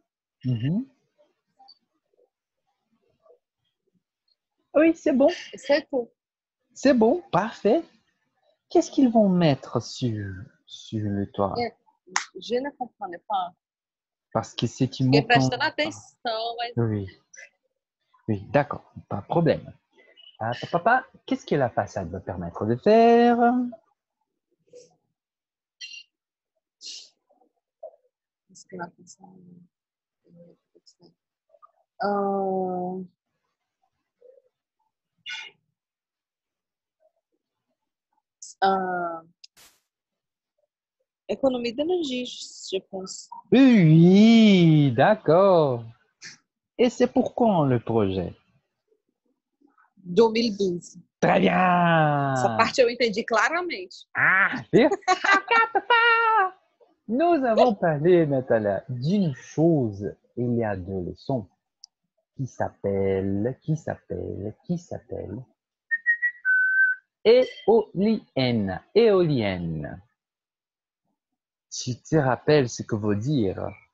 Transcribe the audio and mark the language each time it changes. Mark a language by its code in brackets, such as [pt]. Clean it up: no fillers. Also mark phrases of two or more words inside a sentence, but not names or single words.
[fr] Mhm. Oui, c'est bon. Et c'est tout. C'est bon, parfait. Qu'est-ce qu'ils vont mettre sur le toit? Et je ne comprenais pas. Parce que c'est une [pt] Fiquei [fr] montant. [pt] prestando atenção, mas [fr] Oui, oui, d'accord, pas de problème. Papa, qu'est-ce que la façade va permettre de faire? [pt] prestando atenção. [fr] Ah, ah, économie d'énergie, je pense. Oui, d'accord. Et c'est pour quand le projet? 2012. Très [pt] Essa [fr] bien. [pt] parte eu entendi claramente. Ah, viu? [fr] Nous avons parlé, Nathalie, d'une chose, il y a deux leçons qui s'appelle éolienne, éolienne. Tu te rappelles ce que veut dire?